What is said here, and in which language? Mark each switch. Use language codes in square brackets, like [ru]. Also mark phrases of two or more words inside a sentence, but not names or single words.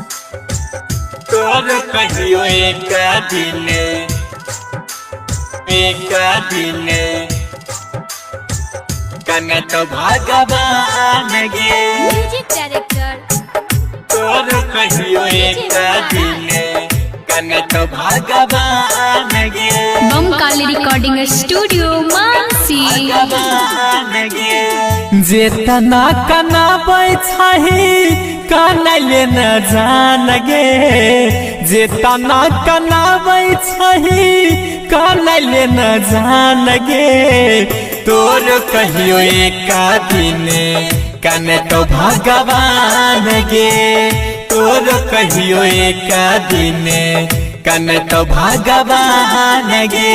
[mag] तोर कहियो एक दिन कने तो भगवान गे [en] music director [mag] तोर कहियो एक दिन कने तो भगवान गे बमकाली रिकॉर्डिंग स्टूडियो मानसी। जेतना कनाबै छही कनैले न जान गे जेतना कनाबै छही कनैले न जान गे तोर कहियो एक दिन कने तो भगवान गे तोर कहियो एक दिन कने तो भगवान गे